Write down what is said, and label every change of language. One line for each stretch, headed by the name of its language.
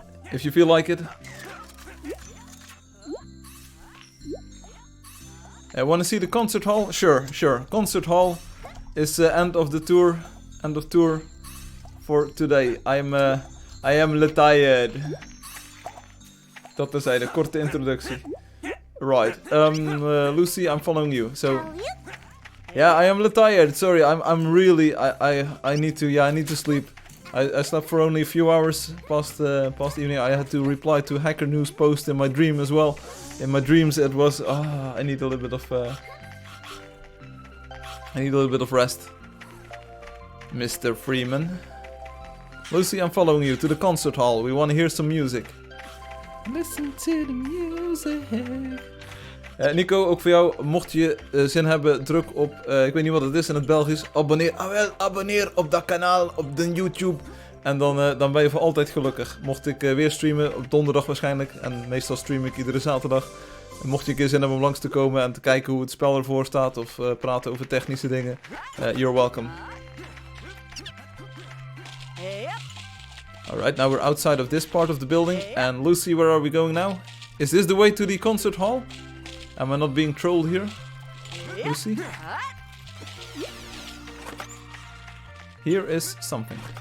English: If you feel like it. Want to see the concert hall? Sure. Concert hall is end of tour for today. I am retired.
Dutch: Dat terzijde, korte introductie.
English: Right, Lucy, I'm following you. So, yeah, I am retired. Sorry, I'm really, I need to sleep. I slept for only a few hours past evening. I had to reply to Hacker News post in my dream as well. In my dreams, it was, I need a little bit of rest, Mr. Freeman. Lucy, I'm following you to the concert hall. We want to hear some music. Listen to the music.
Dutch: Nico, ook voor jou, mocht je zin hebben, druk op, ik weet niet wat het is in het Belgisch, abonneer op dat kanaal, op de YouTube. En dan ben je voor altijd gelukkig. Mocht ik weer streamen, op donderdag waarschijnlijk, en meestal stream ik iedere zaterdag. En mocht je een keer zin hebben om langs te komen en te kijken hoe het spel ervoor staat, of praten over technische dingen,
English: you're welcome. Alright, now we're outside of this part of the building. And Lucy, where are we going now? Is this the way to the concert hall? Am I not being trolled here? Lucy? Here is something.